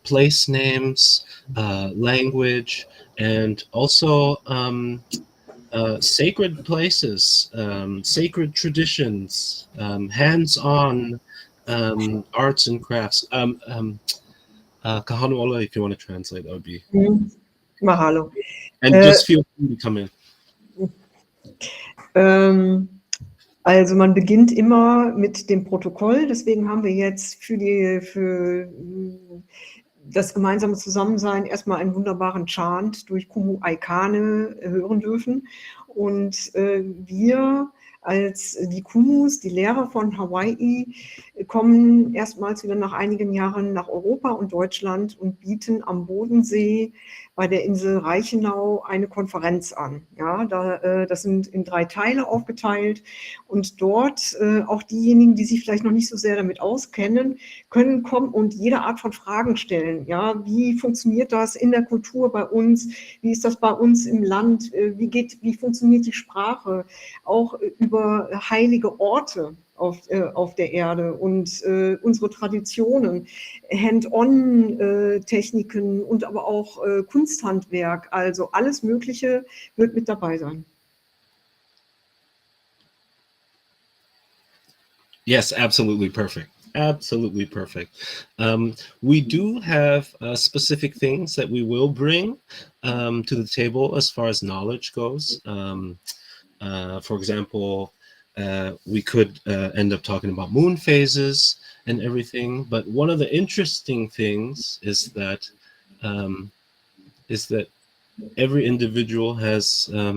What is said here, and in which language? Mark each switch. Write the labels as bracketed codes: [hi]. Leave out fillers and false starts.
[en] Place names, language, and also sacred places, sacred traditions, hands-on arts and crafts. Kahanuola, if you want to translate, that would be. Mahalo. And just feel free to come in. [de] Also man beginnt immer mit dem Protokoll, deswegen haben wir jetzt für das gemeinsame Zusammensein erstmal einen wunderbaren Chant durch Kumu ʻAikane hören dürfen. Und wir als die Kumus, die Lehrer von Hawaii, kommen erstmals wieder nach einigen Jahren nach Europa und Deutschland und bieten am Bodensee bei der Insel Reichenau eine Konferenz an. Ja, das sind in 3 Teile aufgeteilt und dort auch diejenigen, die sich vielleicht noch nicht so sehr damit auskennen, können kommen und jede Art von Fragen stellen. Ja, wie funktioniert das in der Kultur bei uns? Wie ist das bei uns im Land? Wie funktioniert die Sprache? Auch über heilige Orte auf der Erde und unsere Traditionen, Hand-on-Techniken und aber auch Kunsthandwerk, also alles Mögliche wird mit dabei sein. [en] Yes, absolutely perfect. Absolutely perfect. We do have specific things that we will bring to the table as far as knowledge goes. For example, we could end up talking about moon phases and everything, but one of the interesting things is that every individual has